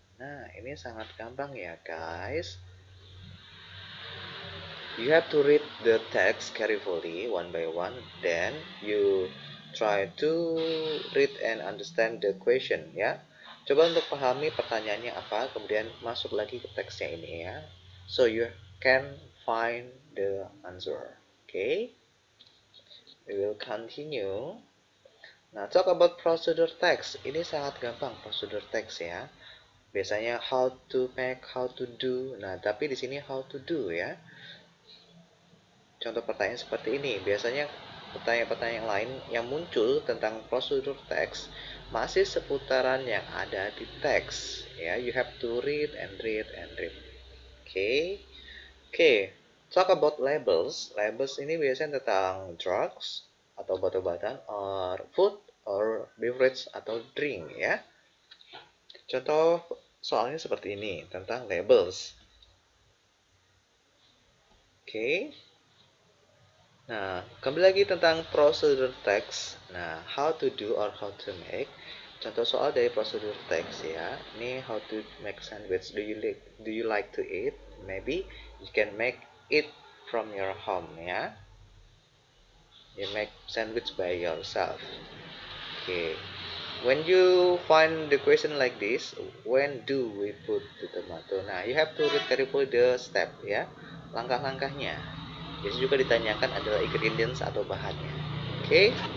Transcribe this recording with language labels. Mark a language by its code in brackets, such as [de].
[id] Nah, ini sangat gampang ya guys. [en] You have to read the text carefully one by one, then you try to read and understand the question ya. [id] Coba untuk pahami pertanyaannya apa, kemudian masuk lagi ke teksnya ini ya. [en] So you can find the answer. Okay, we will continue. [id] Nah, [en] talk about procedure text. [id] Ini sangat gampang procedure text ya. Biasanya [en] how to make, how to do. [id] Nah, tapi di sini [en] how to do [id] ya. Contoh pertanyaan seperti ini. Biasanya pertanyaan-pertanyaan lain yang muncul tentang procedure text masih seputaran yang ada di teks ya. [en] You have to read and read and read. [id] Oke, [en] talk about labels. [id] Labels ini biasanya tentang drugs atau obat-obatan, or food, or beverage atau drink ya. Contoh soalnya seperti ini tentang labels. Oke. Nah, kembali lagi tentang procedure text. [en] Nah, how to do or how to make. [id] Contoh soal dari procedure text ya. [en] Ini how to make sandwich. Do you like to eat? Maybe you can make it from your home ya. You make sandwich by yourself. Okay. When you find the question like this, when do we put the tomato? Nah, you have to read carefully the step ya. [id] Langkah-langkahnya. Biasanya juga ditanyakan adalah ingredients atau bahannya. Okay.